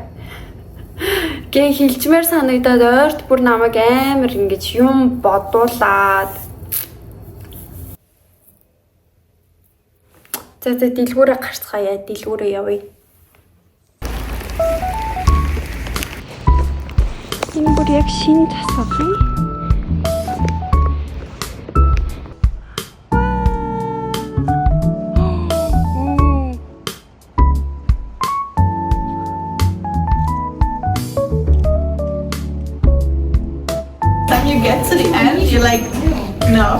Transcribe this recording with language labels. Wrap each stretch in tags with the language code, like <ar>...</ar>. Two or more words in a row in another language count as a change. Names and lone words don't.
<mn>Гээ хилчмээр санагдаад ойрт бүр намайг амар ингэж юм бодуулаад. За дэлгүүрээ гарцгаая, дэлгүүрээ явъя. Энэ бүр яг шинэ тасгал юм.</mn> <en>You get to the end, you're like, no.</en>